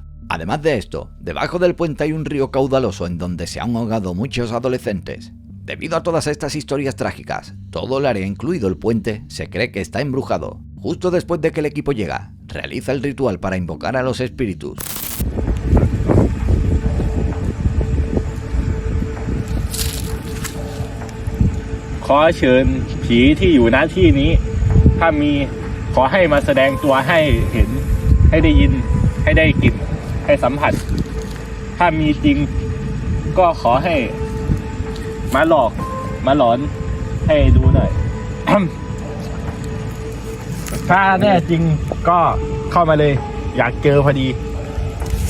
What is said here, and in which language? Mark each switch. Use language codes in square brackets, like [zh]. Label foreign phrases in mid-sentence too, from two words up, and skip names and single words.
[es] Además de esto, debajo del puente hay un río caudaloso en donde se han ahogado muchos adolescentes. Debido a todas estas historias trágicas, todo el área, incluido el puente, se cree que está embrujado. Justo después de que el equipo llega, realiza el ritual para invocar a los espíritus. [th] ขอเชิญผีที่อยู่ณที่นี้ถ้ามี ขอให้มาแสดงตัวให้เห็นให้ได้ยินให้ได้กลิ่นให้สัมผัสถ้ามีจริงก็ขอให้มาหลอกมาหลอนให้ดูหน่อย ถ้าแน่จริงก็เข้ามาเลยอยากเจอพอดี